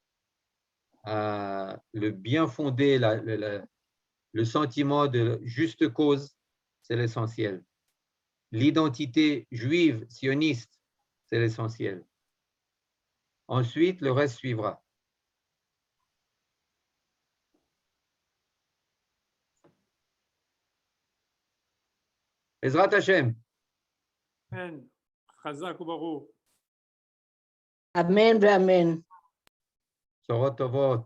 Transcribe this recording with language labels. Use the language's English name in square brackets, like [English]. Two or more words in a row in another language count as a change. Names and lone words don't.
[French] Le bien fondé, le sentiment de juste cause, c'est l'essentiel. L'identité juive, sioniste, c'est l'essentiel. Ensuite, le reste suivra. [Hebrew] עזרת השם. אמן. חזק וברוך. Amen ואמן. בשורות טובות.